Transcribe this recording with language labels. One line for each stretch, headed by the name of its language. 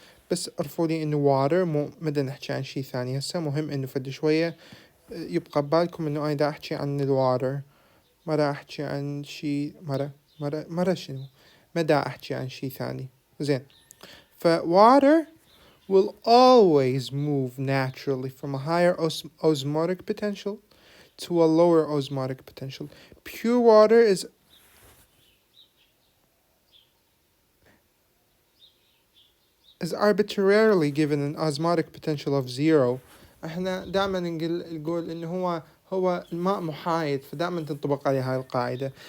Arabic: بس ارفوا لي انه water، مو مدى نحكي عن شيء ثاني هسه. مهم انه فد شوية يبقى ببالكم انه انا دا احكي عن الواتر، ما دا احكي عن شيء مرة شنو، ما دا احكي عن شيء ثاني. زين.
English: water will always move naturally from a higher osmotic potential to a lower osmotic potential. Pure water is arbitrarily given an osmotic potential of 0.
Arabic: احنا دائما نقول انه هو الماء محايد، فدائما تنطبق عليه هاي القاعدة.